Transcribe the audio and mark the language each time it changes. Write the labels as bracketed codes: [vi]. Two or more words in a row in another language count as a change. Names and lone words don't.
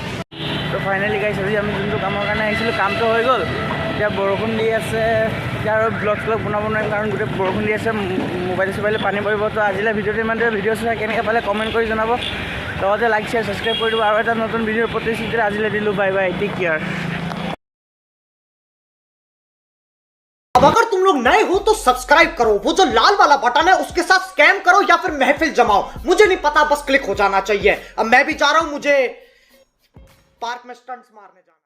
[as] তো [en] finally guys [as] আজি আমি যোনটো কামৰ কাৰণে আহিছিলোঁ কামটো হৈ গ'ল। এতিয়া বৰষুণ দি আছে, এতিয়া আৰু ব্লগ চলগ বনাব নোৱাৰিম কাৰণ গোটেই বৰষুণ দি আছে, মোবাইল চোবাইলে পানী পৰিব। তো আজিলৈ ভিডিঅ'টো ইমান দেৰি ভিডিঅ' চাই কেনেকৈ পালে কমেণ্ট কৰি জনাব, লগতে [en] like share subscribe [as] কৰি দিব। আৰু এটা নতুন ভিডিঅ'ৰ প্ৰতিশ্ৰুতি আজিলৈ দিলোঁ। [en] bye bye, take care. [hi] अब अगर तुम लोग नए हो तो सब्सक्राइब करो, वो जो लाल वाला बटन है उसके साथ स्कैम करो या फिर महफिल जमाओ, मुझे नहीं पता, बस क्लिक हो जाना चाहिए। अब मैं भी जा रहा हूं, मुझे पार्क में स्टंट्स मारने जाना।